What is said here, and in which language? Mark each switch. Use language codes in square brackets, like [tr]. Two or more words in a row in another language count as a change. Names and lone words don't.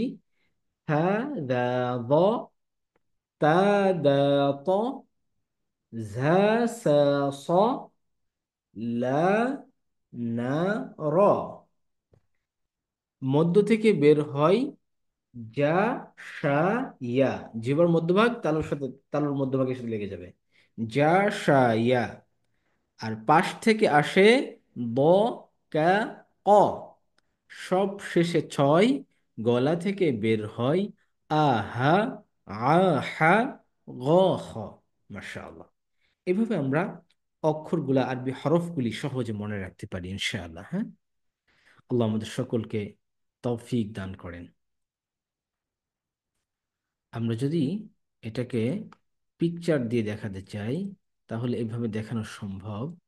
[bn] হা, দা, দ, তা, দা, ত, ঝা, সা, স, লা, না, র। মধ্য থেকে বের হয় যা, সা, ইয়া। জিহ্বার মধ্যভাগ তালুর মধ্যভাগের সাথে লেগে যাবে। যা, সা, ইয়া। আর পাশ থেকে আসে ব, কা, ক। সব শেষে ছয় গলা থেকে বের হয় আহা, আহা, গ, খ। মাশাআল্লাহ। এভাবে আমরা অক্ষরগুলা, আরবি হরফগুলি সহজে মনে রাখতে পারি ইনশাআল্লাহ। হ্যাঁ, আল্লাহ আমাদের সকলকে তৌফিক দান করেন। আমরা যদি এটাকে পিকচার দিয়ে দেখাতে চাই তাহলে এভাবে দেখানো সম্ভব।